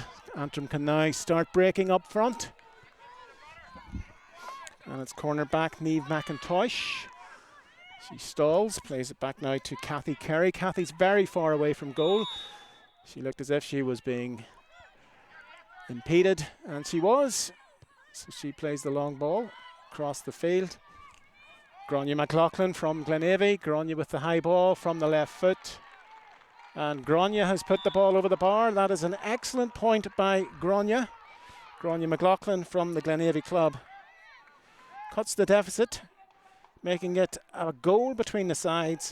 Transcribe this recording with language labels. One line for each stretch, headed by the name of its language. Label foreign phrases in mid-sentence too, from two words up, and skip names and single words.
English: Antrim can now start breaking up front. And it's cornerback Niamh McIntosh. She stalls, plays it back now to Kathy Kerry. Kathy's very far away from goal. She looked as if she was being impeded, and she was. So she plays the long ball across the field. Gráinne McLaughlin from Glenavy. Gráinne with the high ball from the left foot. And Gráinne has put the ball over the bar. That is an excellent point by Gráinne. Gráinne McLaughlin from the Glenavy club. Cuts the deficit, making it a goal between the sides.